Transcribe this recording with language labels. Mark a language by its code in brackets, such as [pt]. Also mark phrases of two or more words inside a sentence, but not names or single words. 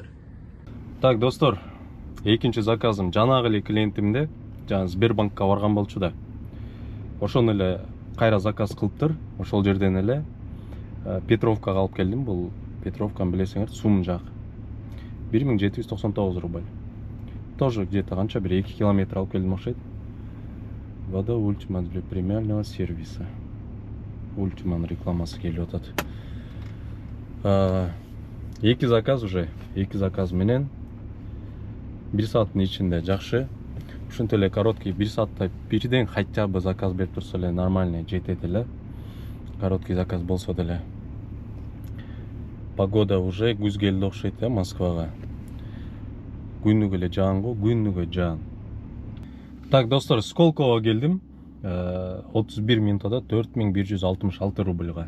[ky] Так, достор, экинчи заказым жанагы эле клиентимде, жана Сбербанкка барган болчу да. Ошону эле кайра заказ кылыптыр. Ошол жерден эле Петровкага алып келдим. Бул Петровканы билесиңер, Сум жак. 1799 рубль. [ru] Тоже где-то [ky] канча бир 2 километр алып келдим окшойт. [ru] Вода Ультимат для премиального сервиса. [ky] Ультиманын рекламасы келип атат. Эки заказ менен 1 сааттын ичинде жакшы. Ушинтип эле короткий 1 саатта бирден [ru] хотя бы [ky] заказ берип турса эле нормальный жетет эле. Короткий заказ болсо деле. [ru] Погода уже [ky] күз келди окшойт, Москвага. Күнүгө эле жаан го, күнүгө жаан. Так, достор, Сколково келдим. 31 минутада 4166 рубльга.